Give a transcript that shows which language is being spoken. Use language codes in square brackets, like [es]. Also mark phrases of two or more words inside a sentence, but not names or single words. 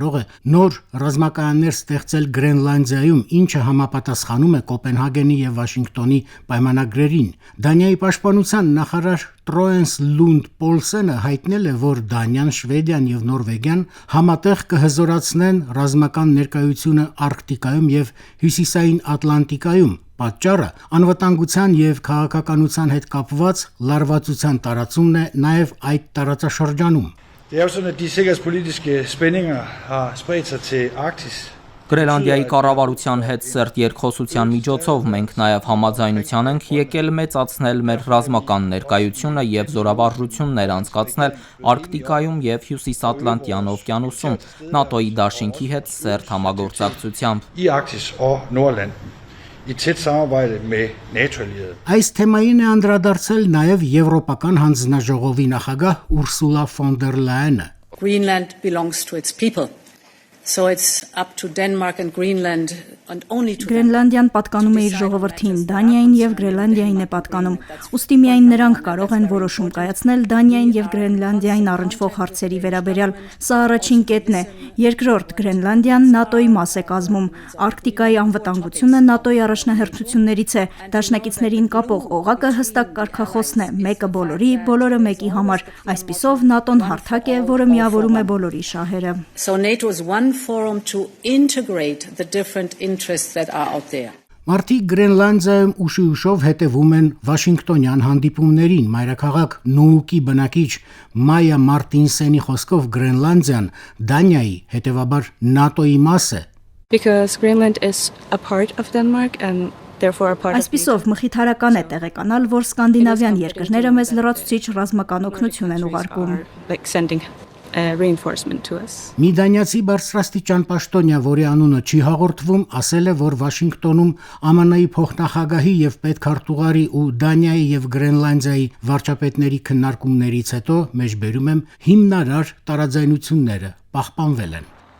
[hy] է նոր ռազմակայաններ ստեղծել Գրենլանդիայում, ինչը համապատասխանում է Կոպենհագենի եւ Վաշինգտոնի պայմանագրերին։ Դանիայի պաշտպանության նախարար Տրոենս Լունդ Պոլսենը հայտնել է, որ Դանիան, Շվեդիան եւ Նորվեգիան համատեղ կհզորացնեն ռազմական ներկայությունը Արկտիկայում եւ Հյուսիսային Ատլանտիկայում։ Պատճառը անվտանգության եւ քաղաքականության հետ կապված լարվածության տարածումն է նաեւ այդ տարածաշրջանում։ [da] Det er jo sådan, at de sikkerhedspolitiske spændinger har spredt sig til Arktis. [hy] Գրենլանդիայի կառավարության հետ սերտ երկխոսության միջոցով մենք նաև համաձայնության ենք եկել մեծացնել մեր ռազմական ներկայությունը եւ զորավարժություններ անցկացնել Արկտիկայում եւ Հյուսիսատլանտյան օվկիանոսում ՆԱՏՕ-ի դաշինքի հետ սերտ համագործակցությամբ։ [da] I Arktis og Nordland. I tæt samarbejde med NATO-allierede. [hy] Այս թեմային է անդրադարձել նաև Եվրոպական հանձնաժողովի նախագահ Ուրսուլա ֆոն դեր Լայենը։ [en] Greenland belongs to its people. So it's up to Denmark and Greenland and only to [hy] Գրենլանդիան պատկանում է իր ժողովրդին, Դանիային եւ Գրենլանդիային է պատկանում։ Ուստի միայն նրանք կարող են որոշում կայացնել Դանիային եւ Գրենլանդիային առնչվող հարցերի վերաբերյալ։ Սա առաջին կետն է։ Երկրորդ, Գրենլանդիան ՆԱՏՕ-ի մաս է կազմում։ Արկտիկայի անվտանգությունը ՆԱՏՕ-ի առաջնահերթություններից է։ Դաշնակիցներին կապող օղակը հստակ կարգախոսն է՝ մեկը բոլորի, բոլորը մեկի համար։ Այսպիսով ՆԱՏՕ-ն հարթակ է, որը միավորում է բոլորի շահերը։ [en] So NATO is one forum to integrate the different interests that are out there. [hy] Մարդիկ Գրենլանդիայում ուշիուշով հետևում են Վաշինգտոնյան հանդիպումներին։ Մայրաքաղաք Նուուկի բնակիչ Մայա Մարտինսենի խոսքով Գրենլանդիան Դանիայի, հետևաբար ՆԱՏՕ-ի մաս է։ [en] Because Greenland is a part of Denmark and therefore a part of [hy] Այսպիսով մխիթարական է տեղեկանալ, որ սկանդինավյան երկրները մեզ լրացուցիչ ռազմական օգնություն են ուղարկում։ [en] like sending reinforcement to us. [hy] Մի դանիացի բարձրաստիճան պաշտոնյա, որի անունը չի հաղորդվում, ասել է, որ Վաշինգտոնում ԱՄՆ-ի փոխնախագահի եւ պետքարտուղարի ու Դանիայի եւ Գրենլանդիայի վարչապետների քննարկումներից հետո մեջբերում եմ հիմնարար տարաձայնությունները պահպանվել են։